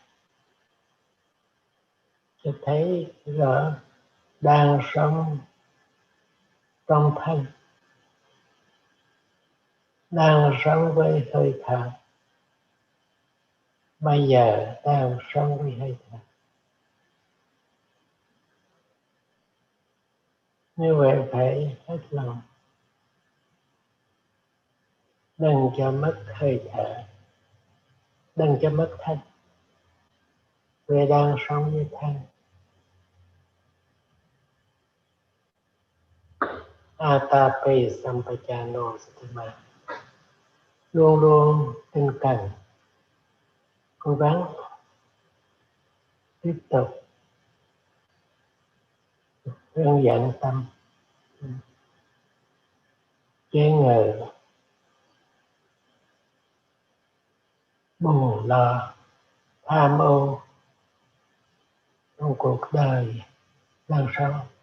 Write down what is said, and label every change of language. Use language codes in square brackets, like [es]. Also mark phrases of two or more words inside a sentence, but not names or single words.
[vi] cho thấy rõ đang sống trong thân, đang sống với hơi thở, bây giờ đang sống với hơi thở. Như vậy phải hết lòng, đừng cho mất hơi thở, đừng cho mất thân. Người đang sống như thân. [pi] Atapi sampajano satima, [vi] luôn luôn tinh cần, cố gắng tiếp tục hướng dẫn tâm, chế ngự buồn lo tham ô trong cuộc đời đang sống.